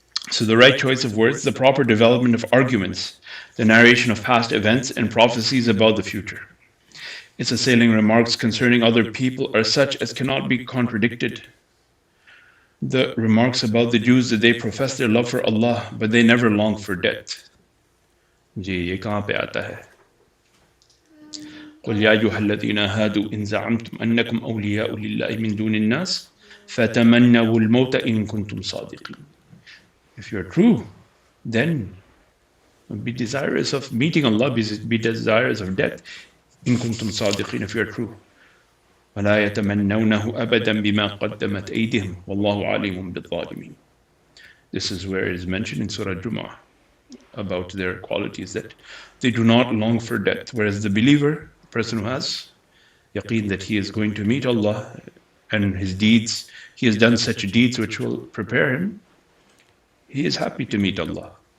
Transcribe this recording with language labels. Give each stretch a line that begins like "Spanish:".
English: So the right choice of words, the proper development of arguments, the narration of past events and prophecies about the future. Its assailing remarks concerning other people are such as cannot be contradicted. The remarks about the Jews that they profess their love for Allah, but they never long for death.
Hindi: जी ये कहाँ पे आता है?
Arabic: قل يا أيها الذين هادوا إن زعمتم أنكم أولياء لله من دون الناس فتمنوا الموت إن كنتم صادقين.
English: If you're true, then be desirous of meeting Allah, be desirous of death.
Arabic: إن كنتم صادقين,
English: if you're true.
Arabic: ولا يتمنونه أبدا بما قدمت أيديهم والله عليم بالظالمين.
English: This is where it is mentioned in Surah Jumu'ah about their qualities, that they do not long for death, whereas the believer, the person who has yaqeen that he is going to meet Allah and his deeds, he has done such deeds which will prepare him, he is happy to meet Allah.